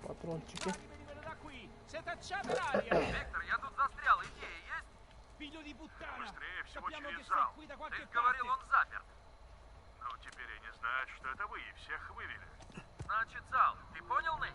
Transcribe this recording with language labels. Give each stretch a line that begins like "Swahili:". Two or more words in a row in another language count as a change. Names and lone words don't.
Russian: Дротчики. Виктор, я тут застрял. Идея есть?
Italian: Figlio di puttana!
Russian: Быстрее всего
Italian: Sappiamo
Russian: через
Italian: che sei
Russian: зал.
Italian: qui da
Russian: Ты
Italian: qualche
Russian: говорил,
Italian: parte!
Russian: он заперт. Ну, теперь они знают, что это вы, и всех вывели. Значит, зал. Ты понял, Нейт?